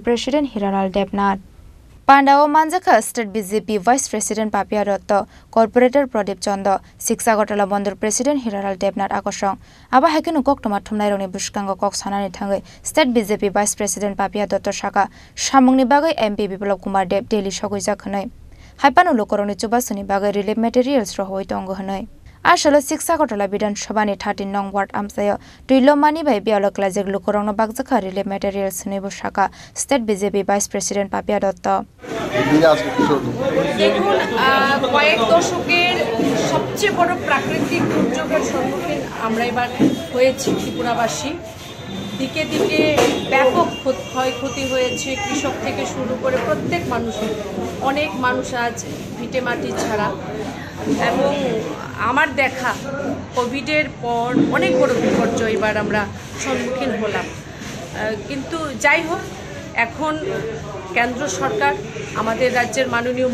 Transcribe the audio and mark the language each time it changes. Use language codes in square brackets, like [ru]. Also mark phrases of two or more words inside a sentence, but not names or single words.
[trp] President Hiranal Debnat Pandao Manjaka State BJP Vice President Papia Dotto, Corporator Pradip Chondo, 6 Agartala Bondor President Hiranal Debnat Akosong, Aba Hakinu Koktomat Tumnaironi Bushkango Cox Hanani Tangai, State BJP Vice President Papia Dotto Shaka, Shamungni Bagai MP Biplop Kumar Deb Daily Shoguja Khanai, Hypano Lokoroni Chubasuni Bagai [en] relief materials [trp] Rohoi Tongo Hanai. Ashalo 6 Agartala Bidhan Sabhani 13 nong ward Amsayo Tuilomani by Bialok Lukorong Bagzaka [en] relief materials [trp] Nebo Shaka State BJP Vice President Papia Dotto [bn] দেখুন কয়েক দশকের সবচেয়ে বড় প্রাকৃতিক দুর্যোগের সম্মুখীন আমরা এবার হয়েছি ত্রিপুরাবাসী দিকে দিকে ব্যাপক ক্ষয়ক্ষতি হয়েছে কৃষক থেকে শুরু করে প্রত্যেক মানুষের অনেক মানুষ আজ ভিটে মাটি ছাড়া এবং আমার দেখা কোভিডের পর অনেক বড় বিপর্যয় এবার আমরা সম্মুখীন হলাম কিন্তু যাই হোক এখন কেন্দ্র সরকার আমাদের রাজ্যের মাননীয়